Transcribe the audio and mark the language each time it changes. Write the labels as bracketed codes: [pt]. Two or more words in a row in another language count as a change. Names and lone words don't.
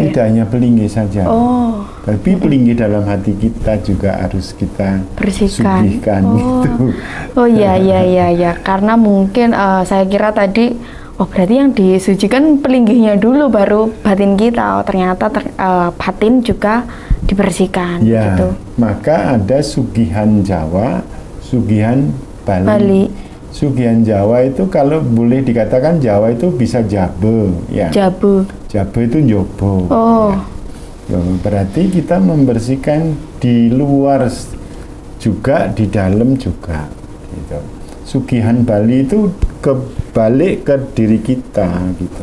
[id] Tidak hanya Pelinggih saja. Tapi Pelinggih dalam hati kita juga harus kita bersihkan. Sugihkan gitu. Iya. Karena mungkin saya kira tadi berarti yang disucikan Pelinggihnya dulu baru batin kita. Ternyata batin juga dibersihkan ya, gitu. Maka ada sugihan Jawa, sugihan Bali. Sugihan Jawa itu kalau boleh dikatakan Jawa itu bisa jabe ya. Jabe itu njobo. Ya. Berarti kita membersihkan di luar juga, di dalam juga gitu. Sugihan Bali itu kebalik ke diri kita gitu.